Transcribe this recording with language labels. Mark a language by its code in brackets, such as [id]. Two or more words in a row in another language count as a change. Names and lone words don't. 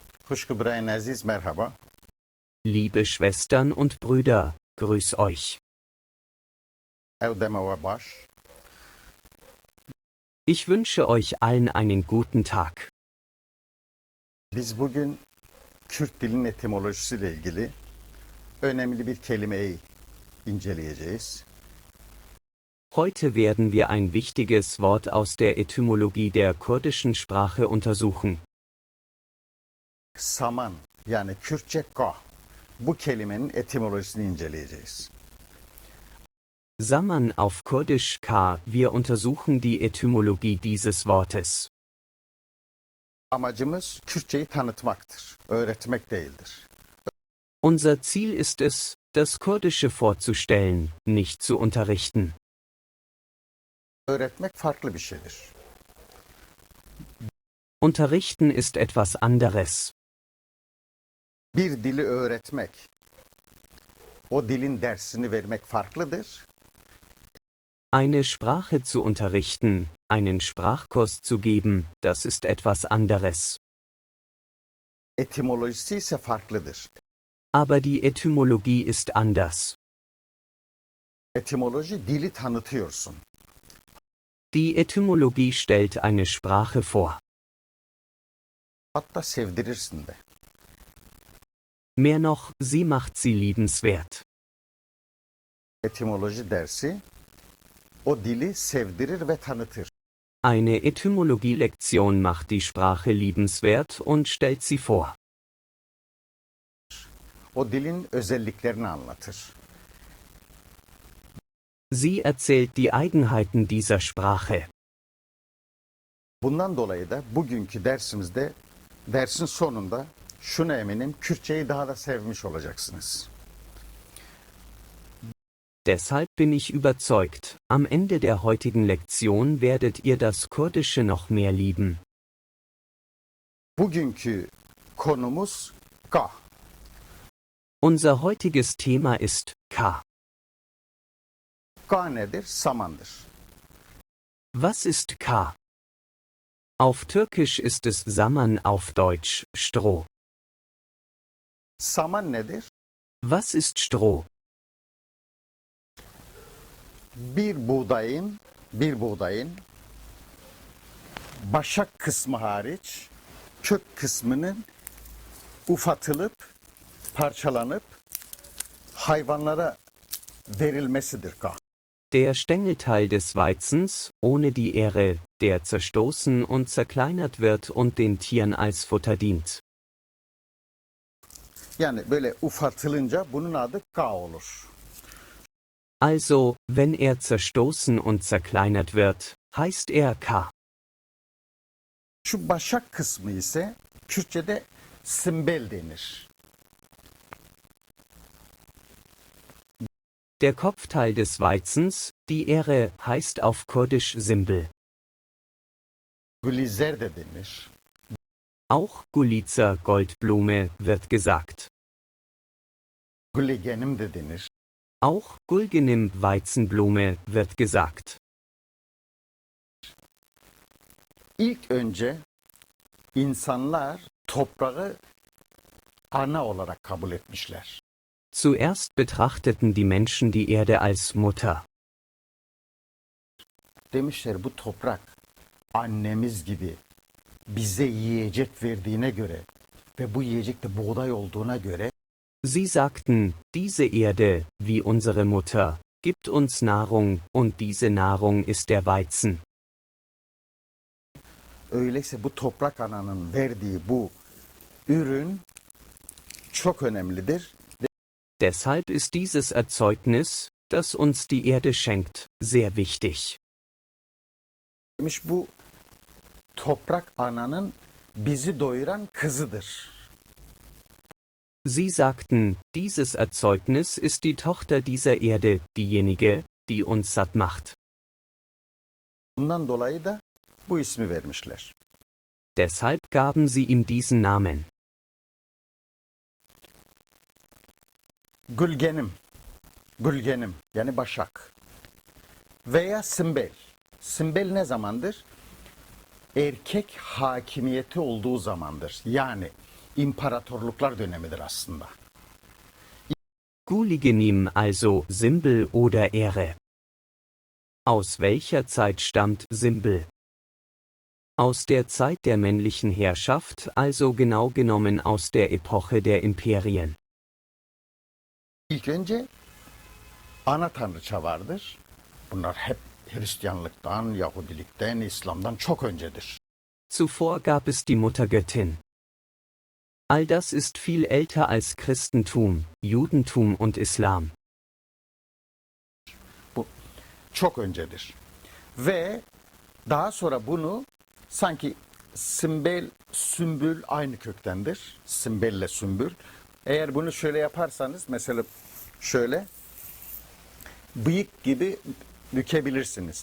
[tr] Kuşku Brian Aziz merhaba. [de] Liebe Schwestern und Brüder, grüß euch. [tr] Evdeme ve baş. [de] Ich wünsche euch allen einen guten Tag. [tr] Biz bugün Kürt dilinin etimolojisiyle ilgili önemli bir kelimeyi inceleyeceğiz. [de] Heute werden wir ein wichtiges Wort aus der Etymologie der kurdischen Sprache untersuchen. [tr] Saman yani Kürtçe ka. Bu kelimenin etimolojisini inceleyeceğiz. [de] Saman auf Kurdisch K. Wir untersuchen die Etymologie dieses Wortes. [tr] Amacımız Kürtçeyi tanıtmaktır, öğretmek değildir. [de] Unser Ziel ist es, das Kurdische vorzustellen, nicht zu unterrichten. [tr] Öğretmek farklı bir şeydir. [de] Unterrichten ist etwas anderes. [tr] Bir dili öğretmek, o dilin dersini vermek farklıdır. [de] Eine Sprache zu unterrichten, einen Sprachkurs zu geben, das ist etwas anderes. [tr] Etimolojisi ise farklıdır. [de] Aber die Etymologie ist anders. [tr] Etimoloji dili tanıtıyorsun. [de] Die Etymologie stellt eine Sprache vor. [tr] Hatta sevdirirsin de. [de] Mehr noch, sie macht sie liebenswert. [tr] Etimoloji dersi o dili sevdirir ve tanıtır. [de] Eine Etymologie-Lektion macht die Sprache liebenswert und stellt sie vor. [tr] O dilin özelliklerini anlatır. [de] Sie erzählt die Eigenheiten dieser Sprache. [tr] Bundan dolayı da bugünkü dersimizde dersin sonunda şunu eminim Kürtçeyi daha da sevmiş olacaksınız. [de] Deshalb bin ich überzeugt, am Ende der heutigen Lektion werdet ihr das Kurdische noch mehr lieben. [tr] Bugünkü konumuz ka. [de] Unser heutiges Thema ist K. [tr] Ka nedir? Samandır. [de] Was ist K? Auf Türkisch ist es Saman, auf Deutsch Stroh. [tr] Saman nedir? [de] Was ist Stroh? [tr] Bir buğdayın başak kısmı hariç kök kısmının ufatılıp parçalanıp hayvanlara verilmesidir ka. [de] Der Stängelteil des Weizens, ohne die Ähre, der zerstoßen und zerkleinert wird und den Tieren als Futter dient. [tr] Yani böyle ufatılınca bunun adı ka olur. [de] Also, wenn er zerstoßen und zerkleinert wird, heißt er K. [tr] Şu başak kısmı ise Kürtçe'de simbel denir. [de] Der Kopfteil des Weizens, die Ähre, heißt auf Kurdisch Simbel. [tr] Gülizer de denir. [de] Auch Gulizer Goldblume wird gesagt. [tr] Gülegenim de denir. [de] Auch Gulgenim Weizenblume wird gesagt. [tr] İlk önce insanlar toprağı ana olarak kabul etmişler. [de] Zuerst betrachteten die Menschen die Erde als Mutter. [tr] Demişler bu toprak annemiz gibi bize yiyecek verdiğine göre ve bu yiyecek de buğday olduğuna göre [de] Sie sagten, diese Erde, wie unsere Mutter, gibt uns Nahrung, und diese Nahrung ist der Weizen. [tr] öyleyse bu toprak ananın verdiği bu ürün çok önemlidir. [de] Deshalb ist dieses Erzeugnis, das uns die Erde schenkt, sehr wichtig. [tr] Demiş bu toprak ananın bizi doyuran kızıdır. [de] Sie sagten, dieses Erzeugnis ist die Tochter dieser Erde, diejenige, die uns satt macht. [tr] Bundan dolayı da bu ismi vermişler. [de] Deshalb gaben sie ihm diesen Namen. [tr] Gülgenim yani başak veya simbel. Simbel ne zamandır? Erkek hakimiyeti olduğu zamandır. Yani imparatorluklar dönemidir aslında. [de] Guligenim also Simbel oder Ehre. Aus welcher Zeit stammt Simbel? Aus der Zeit der männlichen Herrschaft, also genau genommen aus der Epoche der Imperien. [tr] İlk önce ana tanrıça vardır. Bunlar hep Hristiyanlıktan, Yahudilikten, İslam'dan çok öncedir. [de] Zuvor gab es die Muttergöttin. All das ist viel älter als Christentum, Judentum und Islam. [tr] Bu çok öncedir. Ve daha sonra bunu sanki simbel, sümbül aynı köktendir. Simbelle sümbül. Eğer bunu şöyle yaparsanız mesela şöyle bıyık gibi bükebilirsiniz.